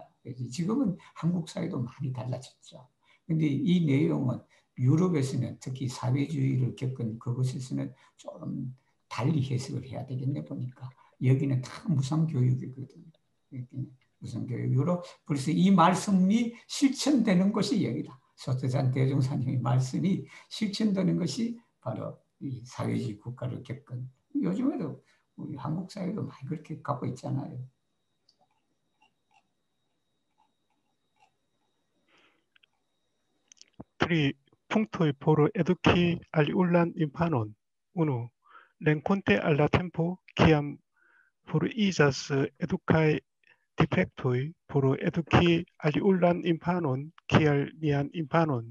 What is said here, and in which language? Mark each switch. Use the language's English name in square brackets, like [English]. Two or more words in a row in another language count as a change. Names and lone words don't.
[Korean] 그래서 지금은 한국 사회도 많이 달라졌죠. 근데 이 내용은 유럽에서는 특히 사회주의를 겪은 그곳에서는 좀 달리 해석을 해야 되겠네 보니까 여기는 다 무상교육이거든요. 무상교육으로 벌써 이 말씀이 실천되는 것이 여기다. 소태산 대종사님의 말씀이 실천되는 것이 바로 이 사회주의 국가를 겪은 요즘에도 우리 한국 사회도 많이 그렇게 갖고 있잖아요. [Esperanto] Tri punctoi por educi aliulan infanon. 1. Renconte alla tempo kiam forigas educae defectoi por educi aliulan infanon kial nian infanon.